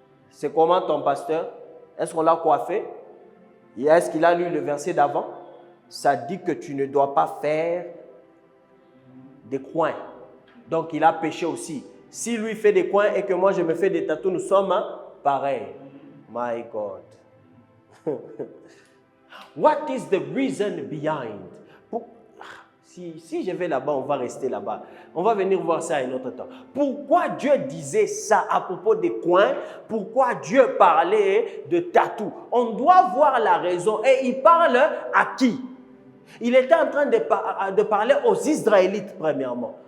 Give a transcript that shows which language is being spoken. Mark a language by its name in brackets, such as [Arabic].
[French] C'est comment ton pasteur? Est-ce qu'on l'a coiffé? Est-ce qu'il a lu le verset d'avant? Ça dit que tu ne dois pas faire des coins. Donc il a péché aussi. Si lui fait des coins et que moi je me fais des tatous, nous sommes pareils. [English] My God. What is the reason behind? [French] Si je vais là-bas, on va rester là-bas. On va venir voir ça à un autre temps. Pourquoi Dieu disait ça à propos des coins? Pourquoi Dieu parlait de tatou? On doit voir la raison. Et il parle à qui? Il était en train de parler aux Israélites, premièrement.